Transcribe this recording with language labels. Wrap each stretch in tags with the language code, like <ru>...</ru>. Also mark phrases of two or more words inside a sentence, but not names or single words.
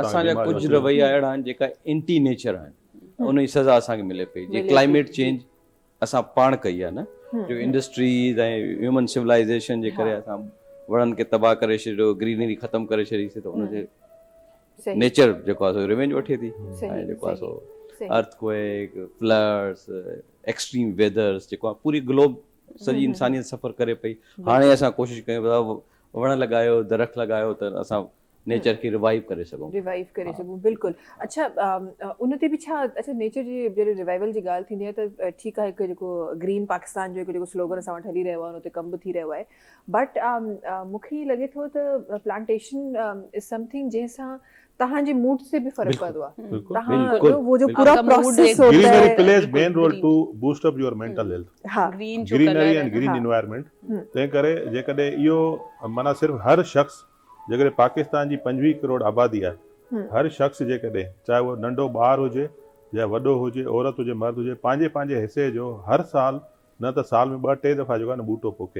<sd>असांजा कुझु रवैया अहिड़ा आहिनि जेका</sd> <en>anti nature</en> <sd>आहिनि, उन जी सज़ा असांखे मिले पई। जीअं</sd> <en>climate change</en> <sd>असां पाण कई आहे न, जो इंडस्ट्रीज़ ऐं</sd> <en>human civilization</en> <sd>जे करे असां वणनि खे तबाह करे छॾियो, ग्रीनरी ख़तमु करे छॾीसीं, त उनजे नेचर जेको आहे सो रिवेंज वठे थी। ऐं जेको आहे सो अर्थक्वेक, फ्लड्स,</sd> <en>extreme weathers</en> <sd>जेको आहे पूरी ग्लोब सॼी इंसानियत सफ़र करे पई। हाणे असां कोशिशि कयूं था वण लॻायो, दरख़्त लॻायो त असां नेचर खे रिवाइव करे सघूं। बिल्कुलु। अच्छा, उन ते बि छा, अच्छा नेचर जी जॾहिं रिवाइवल जी ॻाल्हि थींदी आहे त ठीकु आहे, हिकु जेको ग्रीन पाकिस्तान जो हिकु जेको स्लोगन असां वटि हली रहियो आहे उन ते कमु बि थी रहियो आहे, बट मूंखे लॻे थो त</sd> <en>plantation is something</en> <sd>जंहिंसां तव्हांजे मूड से भी फर्क पवंदो आहे।</sd> <hi>तव्हां वो जो पूरा प्रोसेस होता है,</hi> <en>Greenery plays main role to boost up your mental health. Greenery and green environment.</en> <sd>तंहिं करे जेकॾहिं इहो माना सिर्फ़ु हर शख़्स, जेकॾहिं पाकिस्तान जी 25 करोड़ आबादी आहे, हर शख़्स जेकॾहिं चाहे उहो नंढो ॿारु हुजे या वॾो हुजे, औरत हुजे, मर्द हुजे, पंहिंजे हिसे जो हर साल न त साल में 2-3 दफ़ा जेको आहे न बूटो पोखे।</sd>